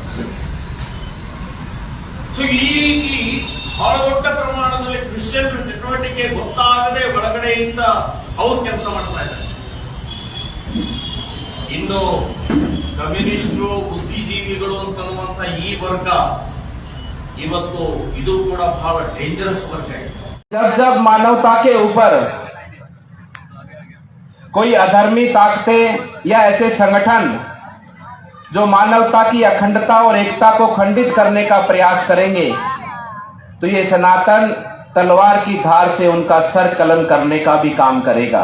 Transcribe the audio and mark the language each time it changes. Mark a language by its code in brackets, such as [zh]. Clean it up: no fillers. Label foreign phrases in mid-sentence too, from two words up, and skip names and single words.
[kn] ಸೊ ಈ ರೀತಿ ಬಹಳ ದೊಡ್ಡ ಪ್ರಮಾಣದಲ್ಲಿ ಕ್ರಿಶ್ಚಿಯನ್ರ ಚಟುವಟಿಕೆ ಗೊತ್ತಾಗದೆ ಒಳಗಡೆಯಿಂದ ಅವ್ರು ಕೆಲಸ ಮಾಡ್ತಾ ಇದ್ದಾರೆ। ಇನ್ನು ಕಮ್ಯುನಿಸ್ಟರು, ಬುದ್ಧಿಜೀವಿಗಳು ಅಂತನ್ನುವಂತ ಈ ವರ್ಗ ಇವತ್ತು ಇದು ಕೂಡ ಬಹಳ ಡೇಂಜರಸ್ ವರ್ಗ है। [hi] जब जब मानवता के ऊपर कोई अधर्मी ताकतें या ऐसे संगठन जो मानवता की अखंडता और एकता को खंडित करने का प्रयास करेंगे तो ये सनातन तलवार की धार से उनका सर कलन करने का भी काम करेगा।